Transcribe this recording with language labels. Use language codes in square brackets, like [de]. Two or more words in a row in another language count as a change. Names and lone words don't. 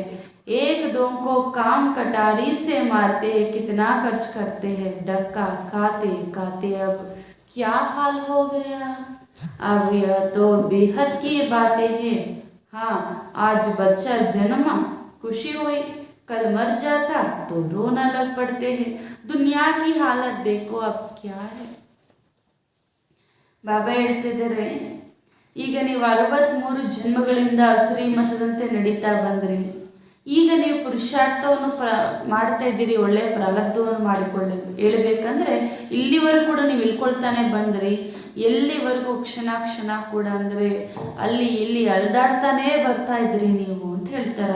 [hi] एक दो को काम कटारी से मारते हैं, कितना खर्च करते हैं, धक्का खाते खाते अब क्या हाल हो गया. अब यह तो बेहद की बातें हैं. हाँ, आज बच्चा जन्मा खुशी हुई, कल मर जाता तो रोना लग पड़ते हैं. दुनिया की हालत देखो अब क्या है. [kn] ಬಾಬಾ ಹೇಳ್ತಿದ್ದಾರೆ, ಈಗ ನೀವು 63 ಜನ್ಮಗಳಿಂದ ಅಸುರಿ ಮತದಂತೆ ನಡೀತಾ ಬಂದ್ರಿ. ಈಗ ನೀವು ಪುರುಷಾರ್ಥವನ್ನು ಮಾಡ್ತಾ ಇದ್ದೀರಿ, ಒಳ್ಳೆಯ ಪ್ರಾರಬ್ಧವನ್ನು ಮಾಡಿಕೊಳ್ಳಿ. ಹೇಳ್ಬೇಕಂದ್ರೆ ಇಲ್ಲಿವರೆಗೂ ಕೂಡ ನೀವು ಇಳ್ಕೊಳ್ತಾನೆ ಬಂದ್ರಿ, ಎಲ್ಲಿವರೆಗೂ ಕ್ಷಣ ಕ್ಷಣ ಕೂಡ ಅಂದರೆ ಅಲ್ಲಿ ಇಲ್ಲಿ ಅಳೆದಾಡ್ತಾನೇ ಬರ್ತಾ ಇದ್ರಿ ನೀವು ಅಂತ ಹೇಳ್ತಾರೆ.